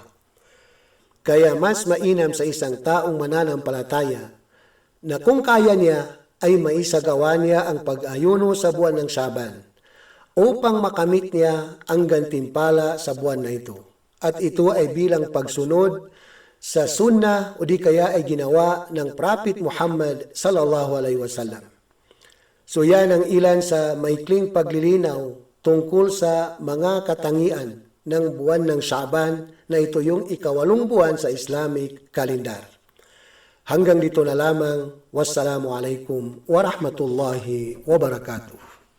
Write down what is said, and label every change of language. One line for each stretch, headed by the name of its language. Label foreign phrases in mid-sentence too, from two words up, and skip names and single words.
Filipino: Kaya mas mainam sa isang taong mananampalataya na kung kaya niya ay maisagawa niya ang pag-ayuno sa buwan ng Shaban upang makamit niya ang gantimpala sa buwan na ito. At ito ay bilang pagsunod sa sunnah o di kaya ay ginawa ng Prophet Muhammad
Arabic: صلى الله عليه وسلم.
Filipino: So yan ang ilan sa maikling paglilinaw tungkol sa mga katangian ng buwan ng Shaban na ito yung ikawalong buwan sa
English: Islamic calendar.
Filipino: Hanggang dito na lamang.
Arabic: والسلام عليكم ورحمة الله وبركاته.